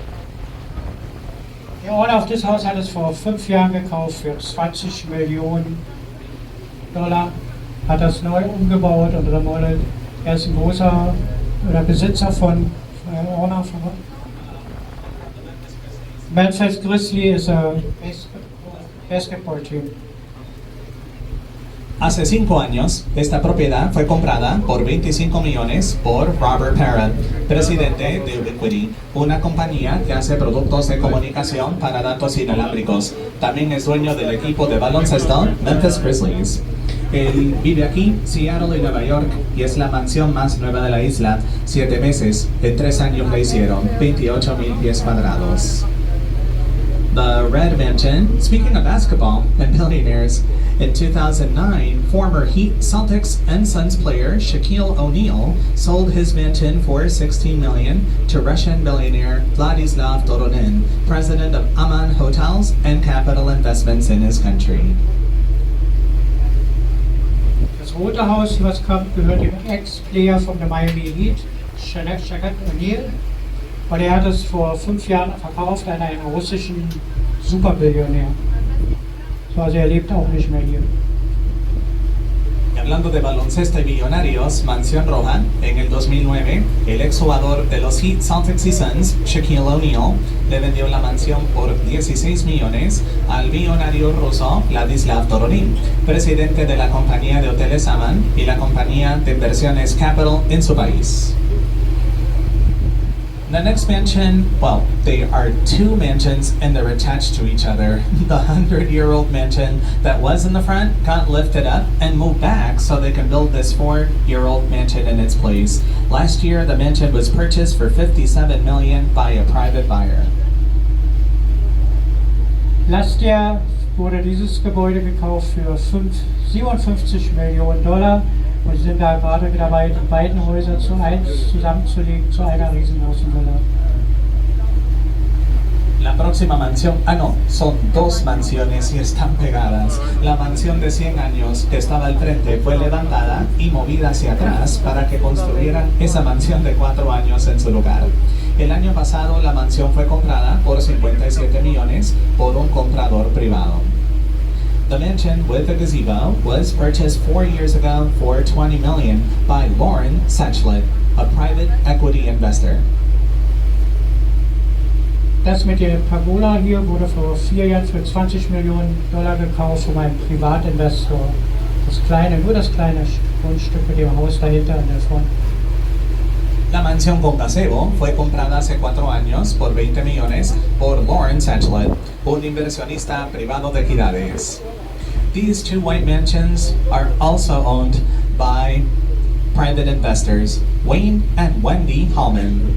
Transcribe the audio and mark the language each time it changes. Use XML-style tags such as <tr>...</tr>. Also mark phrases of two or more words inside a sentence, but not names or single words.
<de>Der Owner auf das Haus hat es vor 5 Jahren gekauft für 20 Millionen Dollar, hat das neu umgebaut und remodelt. Er ist ein großer Besitzer von Owner von Memphis Grizzlies</de> <en>basketball team.</en> <es>Hace 5 años, esta propiedad fue comprada por 25 millones por Robert Parra, presidente de Ubiquiti, una compañía que hace productos de comunicación para datos inalámbricos. También es dueño del equipo de baloncesto Memphis Grizzlies. Él vive aquí, Seattle y Nueva York, y es la mansión más nueva de la isla. 7 meses, en 3 años la hicieron, 28,000 pies cuadrados.</es> <en>The Red Mansion, speaking of basketball and billionaires, in 2009, former Heat, Celtics, and Suns player Shaquille O'Neal sold his mansion for $16 million to Russian billionaire Vladislav Doronin, president of Aman Hotels and Capital Investments in his country.</en> <de>Das Rote Haus, was kommt, gehört dem Ex-Player von der Miami Heat, Shaquille O'Neal. Und er hat es vor 5 Jahren verkauft an einen russischen Superbillionär. So, also er lebt auch nicht mehr hier.</de> <es>Y hablando de baloncesto y millonarios, Mansión Roja, en el 2009, el exjugador de los Heat, Celtics y Suns, Shaquille O'Neal, le vendió la mansión por 16 millones al millonario ruso Vladislav Doronin, presidente de la compañía de hoteles Aman y la compañía de inversiones Capital en su país.</es> <en>The next mansion, well, they are 2 mansions and they're attached to each other. The 100-year-old mansion that was in the front got lifted up and moved back so they can build this 4-year-old mansion in its place. Last year, the mansion was purchased for $57 million by a private buyer.</en> <de>Letztes Jahr wurde dieses Gebäude gekauft für 57 Millionen Dollar. Und sind da gerade dabei, die beiden Häuser zu eins zusammenzulegen zu einer riesengroßen Villa.</de> <es>La próxima mansión, son 2 mansiones y están pegadas. La mansión de 100 años que estaba al frente fue levantada y movida hacia atrás para que construyeran esa mansión de 4 años en su lugar. El año pasado la mansión fue comprada por 57 millones por un comprador privado.</es> <en>The mansion with the gazebo was purchased 4 years ago for $20 million by Lauren Sechlet, a private equity investor.</en> <de>Das mit der Pergola hier wurde vor 4 Jahren für 20 Millionen Dollar gekauft von einem Privatinvestor. Nur das kleine Grundstück mit dem Haus dahinter an der Front.</de> <es>La mansión con gazebo fue comprada hace 4 años por 20 millones por Lauren Sechlet, un inversionista privado de equidades.</es> <en>These 2 white mansions are also owned by private investors, Wayne and Wendy Hallman.</en>